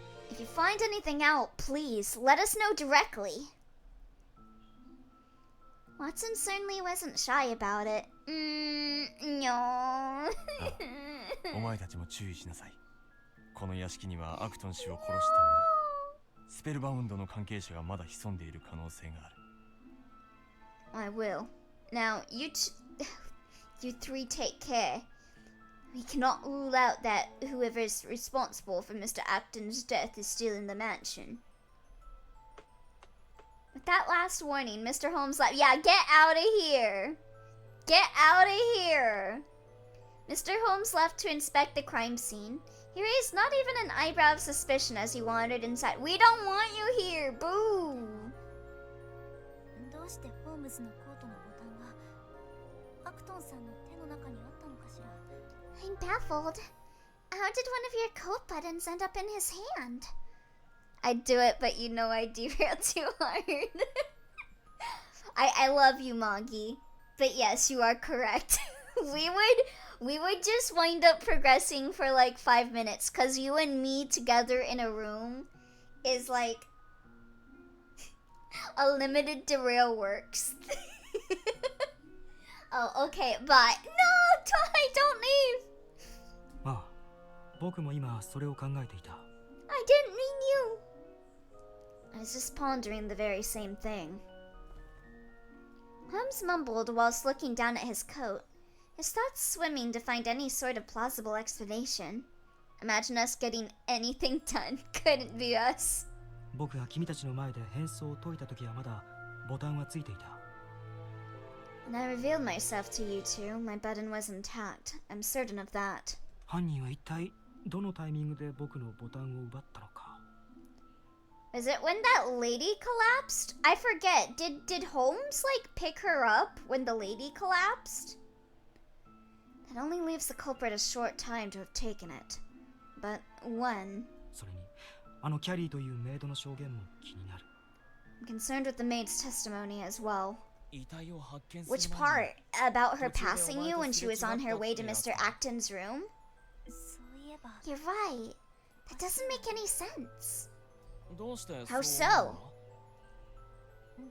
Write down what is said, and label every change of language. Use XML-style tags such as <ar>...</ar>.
<en>If you find anything out, please let us know directly. Watson certainly wasn't shy about it. No.</en> <ja>お前たちも注意しなさい。この屋敷にはアクトン氏を殺した者、スペルバウンドの関係者がまだ潜んでいる可能性がある。</ja> <en>I will. Now, you three take care. We cannot rule out that whoever's responsible for Mr. Acton's death is still in the mansion. With that last warning, Mr. Holmes left. Yeah, get out of here. Get out of here. Mr. Holmes left to inspect the crime scene. He raised not even an eyebrow of suspicion as he wandered inside. We don't want you here. Boo.</en> <ja>どうしてホームズのコートのボタンがアクトンさんの手の中にあったのかしら。</ja> <en>I'm baffled. How did one of your coat buttons end up in his hand? I'd do it, but you know I derailed too hard. I love you, Moggy. But yes, you are correct. we would just wind up progressing for like 5 minutes, cause you and me together in a room is like a limited derail works. Oh, okay, but no, don't leave.</en> <ja>ああ、僕も今それを考えていた。</ja> <en>I didn't mean you. I was just pondering the very same thing. Holmes mumbled whilst looking down at his coat, his thoughts swimming to find any sort of plausible explanation. Imagine us getting anything done. Couldn't be us.</en> <ja>僕が君たちの前で変装を解いた時はまだボタンはついていた。</ja> <en>When I revealed myself to you two, my button was intact. I'm certain of that.</en> <ja>犯人は一体どのタイミングで僕のボタンを奪ったのか。</ja> <en>Was it when that lady collapsed? I forget. Did Holmes like pick her up when the lady collapsed? That only leaves the culprit a short time to have taken it. But when?</en> <ja>それにあのキャリーというメイドの証言も気になる。</ja> <en>I'm concerned with the maid's testimony as well.</en> <ja>遺体を発見する</ja> <en>Which</en> <ja>前に</ja> <en>part? About her passing you when she was on her way to Mr. Acton's room?</en> <ja>そういえば</ja> <en>You're right. That doesn't make any sense.</en> <ja>どうして</ja> <en>How</en> <ja>そう思うの？</ja>